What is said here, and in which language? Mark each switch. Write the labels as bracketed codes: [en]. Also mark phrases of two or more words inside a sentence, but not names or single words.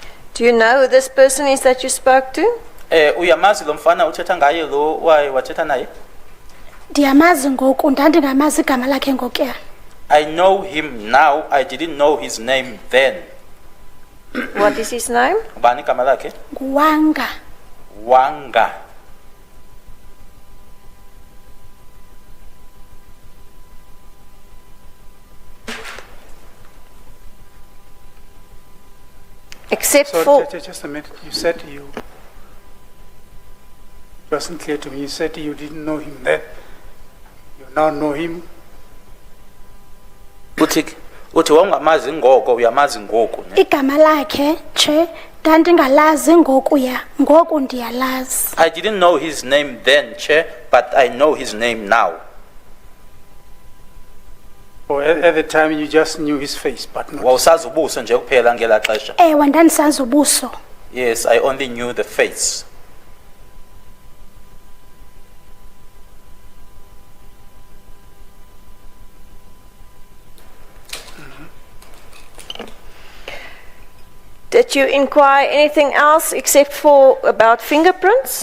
[en] Do you know who this person is that you spoke to? [xh] Uyamazi lo mfana uthetha ngaye lo wathetha naye? Ndiyamazi ngoku, ndandingamazi igama lakhe ngokuya. [en] I know him now. I didn't know his name then. What is his name? [xh] Bani igama lakhe? Nguwanga. Wanga. [en] Except So for... just a minute. You said you. It wasn't clear to me. You said you didn't know him then. You now know him. [xh] Uthi wangamazi ngoko uyamazi ngoku ne? Igama lakhe, Che, ndandingalazi ngokuya, ngoku ndiyalazi. [en] I didn't know his name then, Chair, but I know his name now. Or at the time you just knew his face, but not. [xh] Wawusazi ubuso nje kuphela ngela xesha. Ewe, ndandisazi ubuso. [en] Yes, I only knew the face. Did you inquire anything else except for about fingerprints?